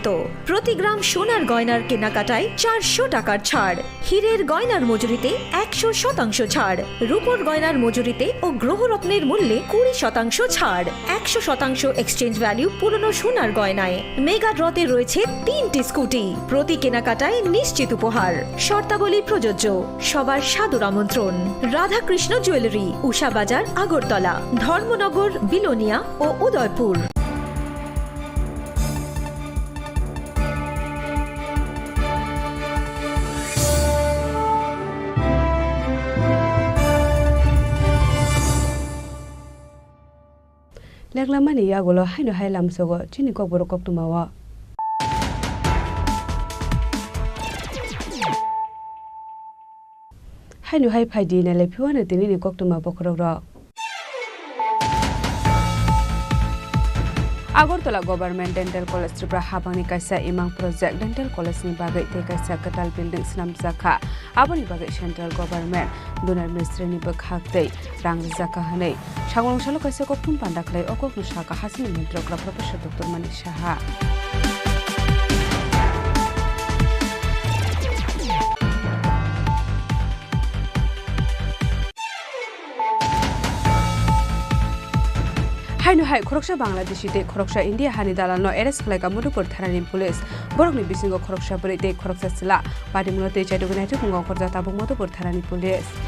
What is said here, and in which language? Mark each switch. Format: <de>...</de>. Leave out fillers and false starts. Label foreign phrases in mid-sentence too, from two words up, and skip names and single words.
<bn>প্রতি গ্রাম সোনার গয়নার কেনাকাটায় 400 টাকার ছাড়, হীরের গয়নার মজুরিতে 100% ছাড়, রূপোর গয়নার মজুরিতে ও গ্রহরত্নের মূল্যে 20% ছাড়, 100%</bn> <en>exchange value</en> <bn>পুরনো সোনার গয়নায়। মেগা ড্রতে রয়েছে 3টি স্কুটি, প্রতি কেনাকাটায় নিশ্চিত উপহার। শর্তাবলী প্রযোজ্য। সবার সাদর আমন্ত্রণ রাধাকৃষ্ণ জুয়েলারি, উষা বাজার, আগরতলা, ধর্মনগর, বিলোনিয়া ও উদয়পুর।</bn> <trp>Leklamani yagulo haino hailam sogo chini kok borok kok tumawa. Haino hai phai di na le phiwana tini ni kok tuma bokrok ro. Agortola Government Dental College Tripura habangni kaisa imang project dental college ni bagai te kaisa katal building snam zakha aboni bagai</trp> <en>central government</en> <trp>donor ministry ni bakhak tei rang zakha hanei sagong salo kaisa koktum pandaklai okok nu saka hasini mantrokra professor Dr. Manik Saha Haino hai khoroksa Bangladeshi te khoroksa India hani dalano arrest khlaika Madhupur thanani police borokni bisingo khoroksa bari te khoroksa sila patimulo te chaidugna te bungo khorja tabuk Madhupur thanani police</trp>